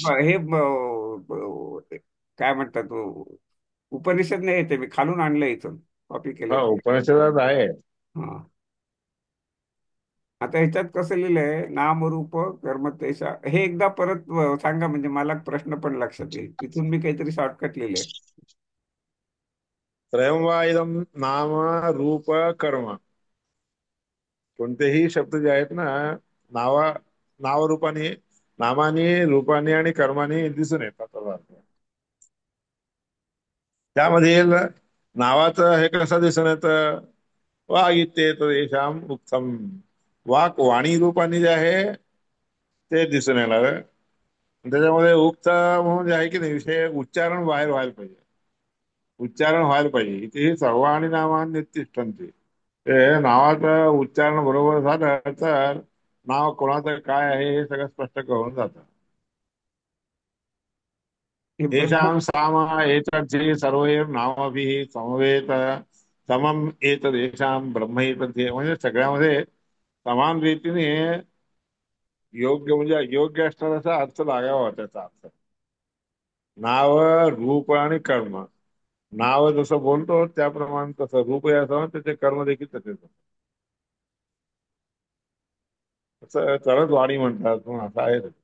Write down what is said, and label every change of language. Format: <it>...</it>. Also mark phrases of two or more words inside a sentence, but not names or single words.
<mr>हे काय म्हणतात उपनिषद नाही येते, मी खालून आणलं इथून, कॉपी केलं हा, ते. उपनिषदात आहे. हा. आता ह्याच्यात कसं लिहिलंय,</mr> <sa>नाम रूप कर्म तेषा,</sa> <mr>हे एकदा परत सांगा म्हणजे मला प्रश्न पण लक्षात येईल. तिथून मी काहीतरी शॉर्टकट लिहिलंय.</mr> <sa>त्रयं वा इदं नाम रूप कर्म.</sa> <mr>कोणतेही शब्द जे आहेत ना, नावा नावरूपाने, नामाने, रूपाने आणि कर्माने दिसून येतात त्याचा अर्थ. त्यामध्ये नावाचं हे कसं दिसून येतं,</mr> <sa>वाग इत्येतत् येषाम् उक्तम.</sa> <mr>वाक वाणी रूपाने जे आहे ते दिसून येणार. त्याच्यामध्ये उक्त म्हणून जे आहे की नाही, विषय उच्चारण बाहेर व्हायला पाहिजे. उच्चारण व्हायला पाहिजे. इथे</mr> <sa>सर्वाणी नामान् नित्तिष्ठन्ति.</sa> <mr>ते नावाचं उच्चारण बरोबर झालं तर नाव कोणाचं काय आहे हे सगळं स्पष्ट करून जातं.</mr> <sa>हे ब्रह्म येषां साम एतद्धि सर्वैर्नामभिः समवेत समम एतदेषां ब्रह्म एतद्धि.</sa> <mr>म्हणजे सगळ्यामध्ये समान रीतीने योग्य, म्हणजे योग्य असणारा अर्थ लागावा त्याचा अर्थ. नाव, रूप आणि कर्म. नाव जसं बोलतो त्याप्रमाणे तसं रूप याचं, त्याचे कर्म देखील तसेच. तसं तरच वाणी म्हणतात म्हणून असं आहे.</mr>